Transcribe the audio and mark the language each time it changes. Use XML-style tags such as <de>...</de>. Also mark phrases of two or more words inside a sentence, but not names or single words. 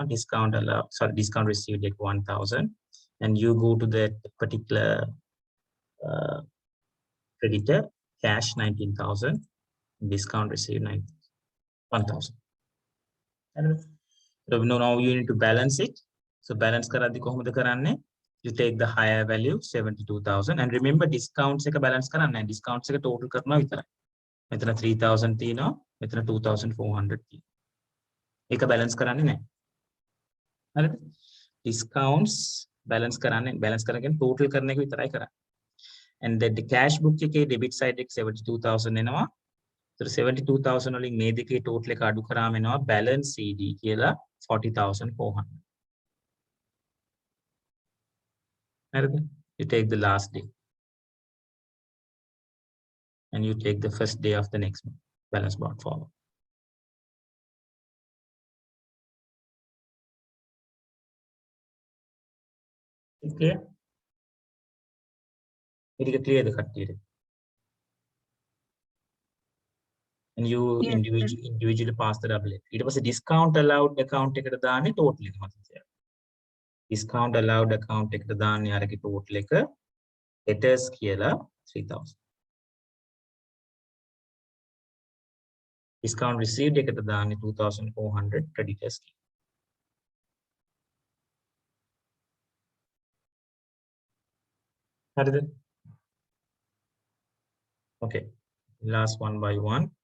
<en>Discount discount received at 1,000, and you go to that particular creditor, cash 19,000, discount received 1,000. So now you need to balance it.</en> <si>So balance කරද්දි කොහොමද කරන්නේ?</si> <en>You take the higher value 72,000, and remember discounts</en> <si>එක balance karanna. Discounts එක total කරනවා විතරයි. මෙතන 3,000 තියෙනවා, මෙතන 2,400 තියෙනවා. ඒක balance කරන්නේ නැහැ. හරිද? Discounts balance කරගෙන total කරන එක විතරයි කරන්නේ.</si> <en>And then the cash book එකේ debit side</en> <si>එක 72,000 එනවා. So 72,000 වලින් මේ දෙකේ total එක අඩු කරාම එනවා</si> <en>balance CD</en> <si>කියලා 40,400. හරිද?</si> <en>You take the last day. And you take the first day of the next month. Balance brought forward. Okay. It is clear the කට්ටියට. And you Yes, individually pass the double entry. It was a discount allowed account</en> <si>එකට දාන්නේ total එක මතකයි.</si> <en>Discount allowed account</en> <si>එකට දාන්නේ අරගේ total එක debtors කියලා 3,000.</si> <en>Discount received</en> <si>එකට දාන්නේ 2,400 creditors කියලා. හරිද?</si> <en>Okay. Last one by one.</en>